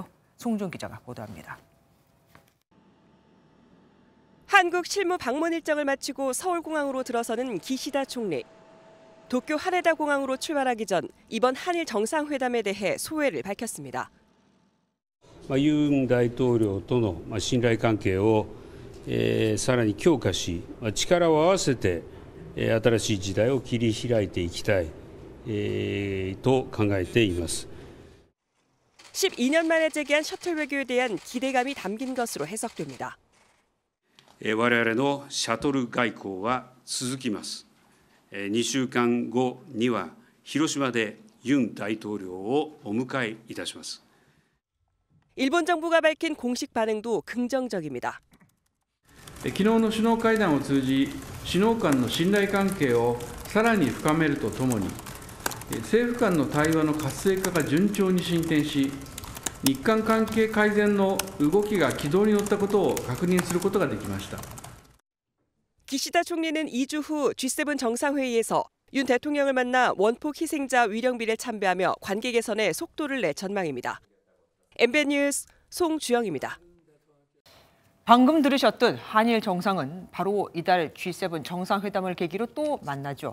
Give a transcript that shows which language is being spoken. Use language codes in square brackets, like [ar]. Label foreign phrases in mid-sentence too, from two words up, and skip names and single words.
[ko] 송준 기자가 보도합니다. 한국 실무 방문 일정을 마치고 서울공항으로 들어서는 기시다 총리. 도쿄 하네다 공항으로 출발하기 전 이번 한일 정상회담에 대해 소회를 밝혔습니다. [ja] 윤 大統領との信頼関係をさらに強化し、力を合わせて新しい時代を切り開いていきたいと考えています。 [ko] 12년 만에 재개한 셔틀 외교에 대한 기대감이 담긴 것으로 해석됩니다. [ja] 我々のシャトル外交は続きます。2週間後には広島で윤大統領をお迎えいたします。 [ko] 일본 정부가 밝힌 공식 반응도 긍정적입니다. [ja] 昨日の首脳会談を通じ、首脳間の信頼関係をさらに深めるとともに、政府間の対話の活性化が順調に進展し、日韓関係改善の動きが軌道に乗ったことを確認することができました。 [ko] 기시다 총리는 2주 후 G7 정상회의에서 윤 대통령을 만나 원폭 희생자 위령비를 참배하며 관계 개선에 속도를 낼 전망입니다. MBN 뉴스 송주영입니다. 방금 들으셨듯 한일 정상은 바로 이달 G7 정상회담을 계기로 또 만나죠.